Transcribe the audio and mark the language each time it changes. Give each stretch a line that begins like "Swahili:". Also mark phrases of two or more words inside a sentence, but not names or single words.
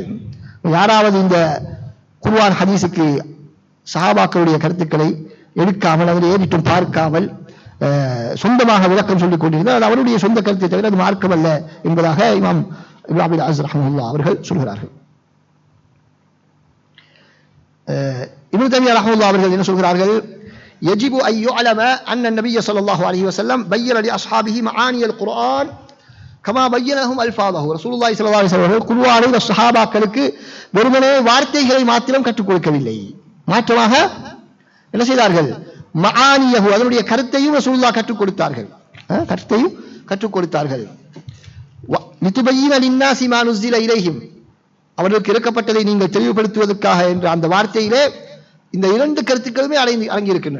Tamil: யாராவது இந்த குர்ஆன் ஹதீஸுக்கு சஹாபாக்களுடைய கருத்துக்களை எடுக்காமல் அதில் ஏறிட்டும் பார்க்காமல் சொந்தமாக விளக்கம் சொல்லிக் கொண்டிருந்தால் அது அவருடைய சொந்த கருத்தை தவிர அது மார்க்கம் அல்ல என்பதாக இமாம் இப்னு அபில் அஸ் ரஹ்மத்துல்லாஹி அவர்கள் சொல்கிறார்கள். இப்னு தய்மிய்யா ரஹ்மத்துல்லாஹி அவர்கள் என்ன சொல்கிறார்கள்?
Arabic: يجب أن يعلم أن النبي صلى الله عليه وسلم بين لأصحابه معاني القرآن كما بين لهم ألفاظه. رسول الله صلى الله عليه وسلم
Tamil: குர்ஆனை சஹாபாக்களுக்கு வெறுமனே வார்த்தைகளை மாத்திரம் கற்றுக் கொடுக்கவில்லை, மாற்றமாக என்ன செய்தார்கள்? மஆனியஹு, அதனுடைய கருத்தையும் ரசூலுல்லாஹ் கற்றுக் கொடுத்தார்கள். கருத்தையும் கற்றுக் கொடுத்தார்கள்.
Arabic: لتبين للناس ما نزل إليهم,
Tamil: அவர்களுக்கு இறக்கப்பட்டதை நீங்கள் தெளிவுபடுத்துவதற்காக என்ற அந்த வார்த்தையிலே இந்த இரண்டு கருத்துக்களுமே அடங்கியிருக்கின்றன.